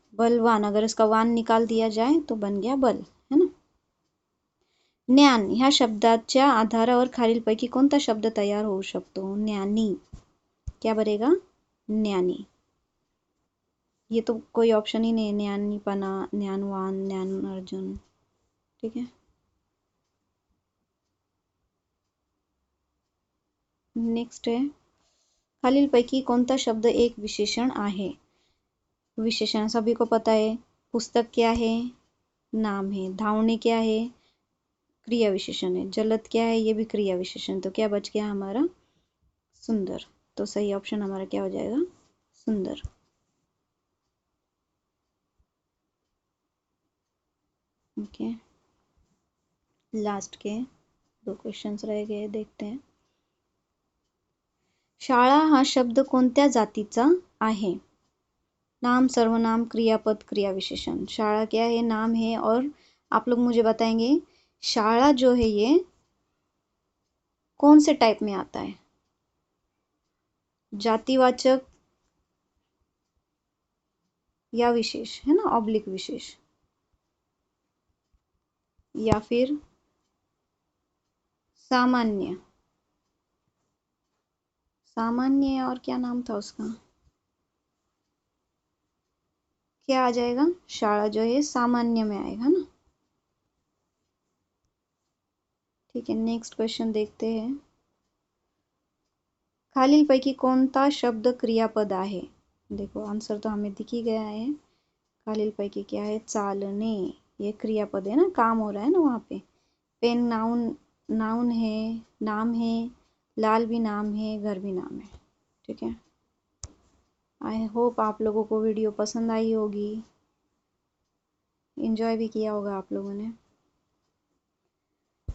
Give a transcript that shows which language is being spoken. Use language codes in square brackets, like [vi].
[hi] बलवान, अगर इसका वान निकाल दिया जाए तो बन गया बल, है ना? [mr] ज्ञान ह्या शब्दाच्या आधारावर खालीलपैकी कोणता शब्द तयार होऊ शकतो? [hi] ज्ञानी। क्या बनेगा? ज्ञानी। ये तो कोई ऑप्शन ही नहीं है, ज्ञानीपना, ज्ञानवान, ज्ञान अर्जुन। ठीक है, नेक्स्ट है [mr] खालीलपैकी कोणता शब्द एक विशेषण आहे? [hi] विशेषण सभी को पता है। पुस्तक क्या है? नाम है। धावने क्या है? क्रिया विशेषण है। जलद क्या है? ये भी क्रिया विशेषण। तो क्या बच गया हमारा? सुंदर। तो सही ऑप्शन हमारा क्या हो जाएगा? सुंदर। ओके, लास्ट के 2 क्वेश्चंस रह गए, देखते हैं। [mr] शाळा हा शब्द कोणत्या जातीचा आहे? [hi] नाम, सर्वनाम, क्रियापद, क्रिया विशेषण। शाळा क्या है? नाम है। और आप लोग मुझे बताएंगे शाळा जो है ये कौन से टाइप में आता है? जातिवाचक या विशेष, है ना? ऑब्लिक विशेष, या फिर सामान्य। सामान्य और क्या नाम था उसका? क्या आ जाएगा? शाळा जो है सामान्य में आएगा ना। ठीक है, नेक्स्ट क्वेश्चन देखते हैं। [mr] खालीलपैकी कोणता शब्द क्रियापद आहे? [hi] देखो आंसर तो हमें दिख ही गया है। खालीलपैकी क्या है? चालने। ये क्रियापद है ना, काम हो रहा है ना वहाँ पे। पेन नाउन, नाउन है, नाम है। लाल भी नाम है, घर भी नाम है। ठीक है, आई होप आप लोगों को वीडियो पसंद आई होगी, एंजॉय भी किया होगा आप लोगों ने।